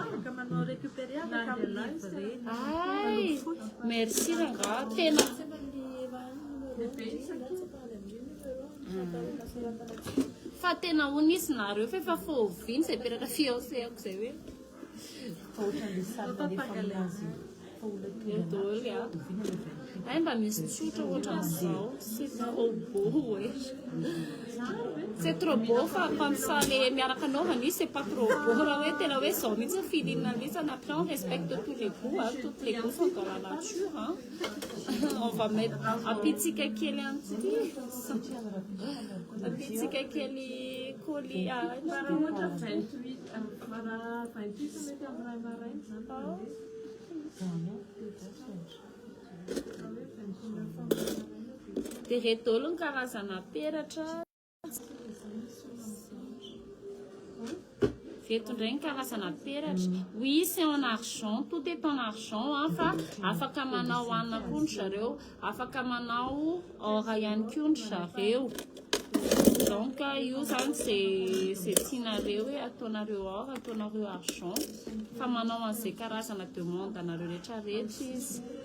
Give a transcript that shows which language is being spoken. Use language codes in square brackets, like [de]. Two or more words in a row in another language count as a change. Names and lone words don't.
[mg] ay merci ranga tena fa tena hony izy nareo fa efa fôviny izay peratra fiancé ako izay hoe ay mba misy tsotra ohatran'izao sy robot hoe [fr] C'est trop beau fa quand ça les [mg] miaraka anaovana izy [fr] c'est pas trop beau [mg] raha hoe tena hoe zao mihitsy ny filinana mihitsy [fr] après on respecte tous les goûts hein, toutes les goûts sont dans la nature hein. On va mettre [mg] apitsika kely antsika apitsika kely [fr] colis de [mg] reto olo ny karazana peratra reto ndray ny karazana peratra [fr] oui c'est en argent tout est en argent hein, [mg] fa afaka manao anna koa ny zareo afaka manao ora ihany koa ny zareo donc io zany c'est tianareo hoe ataonareo or ataonareo argent fa manao an'izay karazana demande anareo rehetrarehetra izy